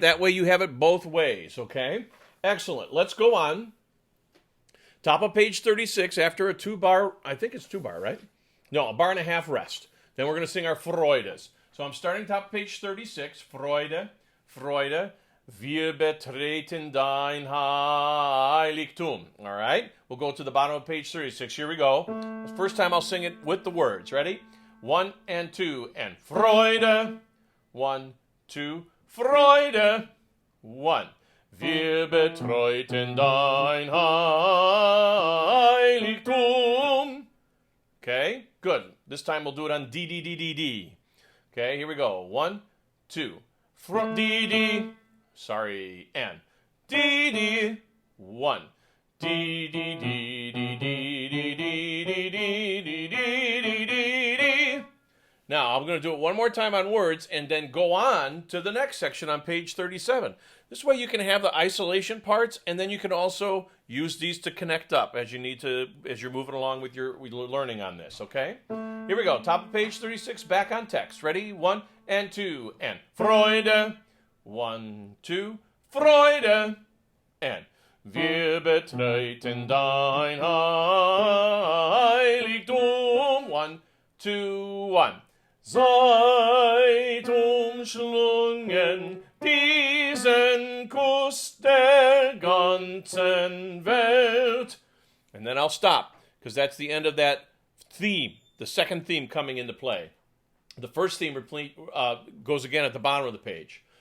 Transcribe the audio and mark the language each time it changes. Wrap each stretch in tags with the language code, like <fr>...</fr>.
<en>That way you have it both ways, okay? Excellent. Let's go on. Top of page 36, after a 2-bar, I think it's 2-bar, right? No, a bar and a half rest. Then we're going to sing our Freudes. So I'm starting top of page 36.</en> <de>Freude, Freude, wir betreten dein Heiligtum.</de> <en>All right? We'll go to the bottom of page 36. Here we go. The first time I'll sing it with the words. Ready? 1 and 2 and Freude. 1, 2, Freude. 1.</en> <de>Wir betreten dein Heiligtum.</de> <en>Okay, good. This time we'll do it on D, D, D, D, D. Okay, here we go. 1, 2. D, D. Sorry, and D, D. 1. D, D, D, D, D, D, D, D, D, D, D, D, D. Now, I'm going to do it one more time on words and then go on to the next section on page 37. This way you can have the isolation parts, and then you can also use these to connect up as you need to, as you're moving along with your learning on this, okay? Here we go. Top of page 36, back on text. Ready? 1 and 2 and Freude. 1, 2, Freude.</en> <de>And wir betreten dein Heiligtum. 1, 2, 1. Seid umschlungen diesen Kuss der ganzen Welt.</de> <en>And then I'll stop, because that's the end of that theme, the second theme coming into play. The first theme goes again at the bottom of the page.</en>